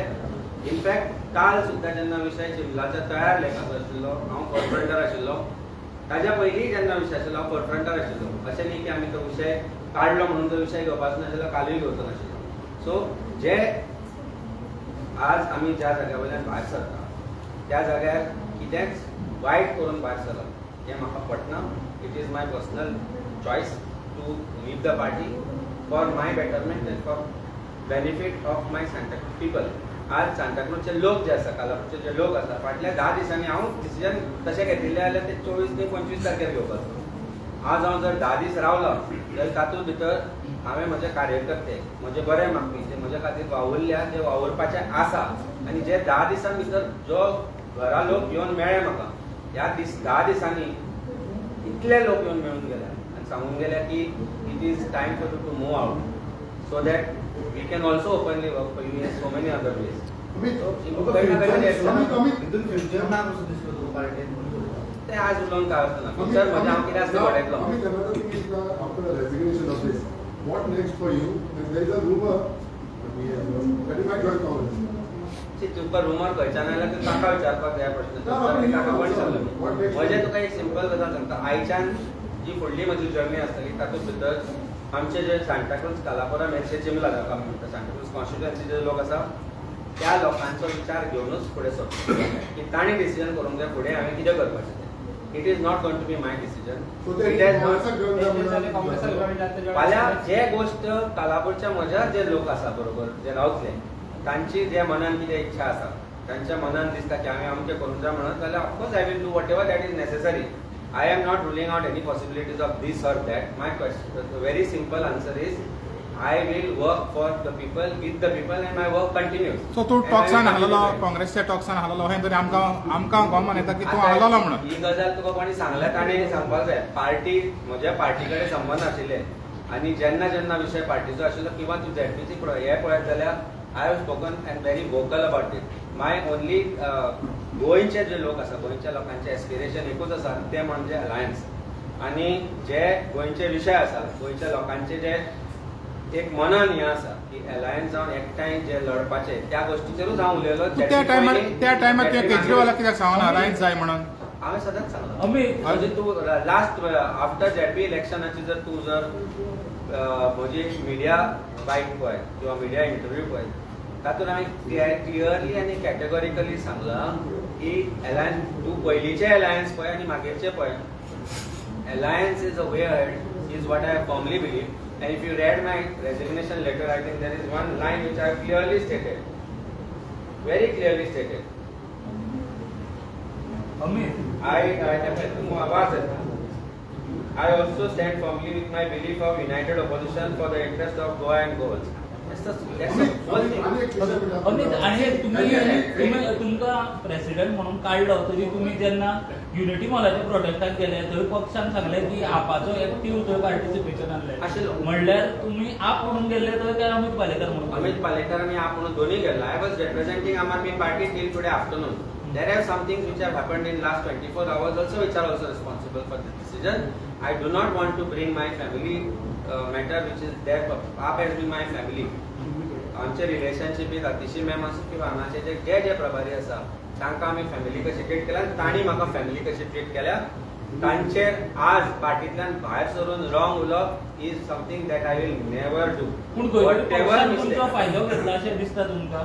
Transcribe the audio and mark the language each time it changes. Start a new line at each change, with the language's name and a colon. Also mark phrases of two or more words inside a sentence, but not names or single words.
Konkani: इनफॅक्ट काल सुद्दां जेन्ना विशय चिमलाच्या तयार लेखाचो आशिल्लो, हांव कोरफ्रंटर आशिल्लो, ताज्या पयलीं जेन्ना विशय आशिल्लो हांव कोरफ्रंटर आशिल्लो. अशें न्ही की आमी तो विशय काडलो म्हणून तो विशय घेवपाचो नाशिल्लो, कालूय घेवचो नाशिल्लो. सो जे आज आमी ज्या जाग्या वयल्यान भायर सरता त्या जाग्यार कितेंच वायट करून भायर सरप हें म्हाका पटना.
English: It is my personal choice to leave the party for my betterment and for benefit of my Santacruz people.
Konkani: आज सांताक्रूजचे लोक जे आसा, कालापूरचे जे लोक आसा, फाटल्या 10 दिसांनी हांव डिसिजन तशें घेतिल्लें जाल्यार ते 24 ते 25 तारखेर घेवपाचो. आज हांव जर 10 दीस रावलो जाल्यार तातूंत भितर हांवें म्हजे कार्यकर्ते, म्हजे बरे मागपी जे म्हजे खातीर वावुरल्या ते वावुरपाचे आसा. आनी जे 10 दिसां भितर जो घरा लोक येवन मेळ्ळे म्हाका, ह्या 10 दिसांनी इतले लोक येवन मेळून गेले आनी सांगून गेले की
English: it is time for you to move out so that we can also openly work for you in so many other ways.
Konkani: ते आज उलोवन काय अर्थ ना. फ्युचर म्हणजे हांव कितें आसता पळयतलो.
English: What next for you? And there is a rumor that you might join Congress.
Konkani: तुका रुमर खंयच्यान आयला ते ताका विचारपाक जाय प्रश्न. ताका कोण सांगलो? म्हणजे तुका एक सिंपल गजाल सांगता. आयच्यान जी फुडली म्हजी जर्नी आसतली तातूंत भितर आमचे जे सांताक्रूज कालापुरा मेरशे चिमला जावं आमी म्हणटा सांताक्रूज कॉन्स्टिट्युएन्सी जे लोक आसा त्या लोकांचो विचार घेवनूच फुडें सरता की ताणी डिसिजन करूंक जाय फुडें हांवें कितें करपाचें तें.
English: It is not going to be my decision.
Konkani: फाल्यां जे गोश्ट कालापूरच्या म्हज्या जे लोक आसा बरोबर जे रावतले तांची जे मनान कितें इच्छा आसा, तांच्या मनान दिसता की हांवें अमकें करूंक जाय म्हणून, जाल्यार
English: of course I will do whatever that is necessary. I am not ruling out any possibilities of this or that. My question very simple answer is I will work for the people, with the people, and my work continues.
Konkani: So तू टॉक्सान हारलेलो, काँग्रेसच्या टॉक्सान हारलेलो हें तरी आमकां गोमान येता की तूं हारलेलो म्हणून. ही गजाल तुका कोणी सांगल्या ताणें सांगपाक जाय. पार्टी म्हज्या पार्टी कडेन संबंद आशिल्ले आनी जेन्ना जेन्ना विशय पार्टीचो आशिल्लो किंवा तूं झेडपीची हे पळयत जाल्यार
English: I have spoken and very vocal about it. my only
Konkani: गोंयचे जे लोक आसा, गोंयच्या लोकांचे एस्पिरेशन एकूच आसा ते म्हणजे अलायन्स. आनी जे गोंयचे विशय आसा, गोंयच्या लोकांचे जे एक मनान हें आसा की अलायन्स जावन एकठांय जे लढपाचे त्या गोष्टीचेरूच हांव उलयलो. त्या टायमार केजरीवालाक कित्याक सांगना अलायन्स जाय म्हणून? हांवें सदांच सांगलो. म्हणजे तूं
English: last after
Konkani: झेडपी इलेक्शनाची जर तूं जर म्हजी
English: media bite
Konkani: पळय किंवा
English: media interview
Konkani: पळय तातूंत हांवें क्लियरली आनी कॅटेगोरिकली सांगलां की अलायन्स तूं पयलींचे अलायन्स पळय आनी मागीरचे पळय.
English: Alliance is a way ahead is what I firmly believe. And if you read my resignation letter, I think there is one line which I have clearly stated, very clearly stated. I also stand firmly with my belief of united opposition for the interest of Goa and Goals. That's a whole thing.
Konkani: आणि तुम्ही तुमका प्रेसिडेंट म्हणून काढलो तरी तुम्ही जेन्ना युनिटी मॉलाच्या प्रोटेक्टाक गेले थंय पक्षान सांगले की आपाचो एक्टीव थंय पार्टिसिपेशन आशिल्लो. म्हणल्यार तुम्ही आप म्हणून गेले थंय काय अमित पालेकर म्हणून? अमित पालेकर आणि आप म्हणून दोन्ही गेल्लो.
English: I was representing Aam Aadmi Party till today afternoon. There are some things which have happened in last 24 hours also which are also responsible for this decision. I do not want to bring my family matter which is there. आप has been my family.
Konkani: आमचे रिलेशनशीप अतिशय मॅम आसूं किंवा हांगाचे जे जे प्रभारी आसा तांकां आमी फॅमिली कशी ट्रीट केल्या, तांणी म्हाका फॅमिली कशी ट्रीट केल्या. तांचेर आज पार्टींतल्यान भायर सरून रॉंग उलोवप
English: is something that I will never do.
Konkani: पूण तुमचो फायदो घेतला अशें दिसता तुमकां?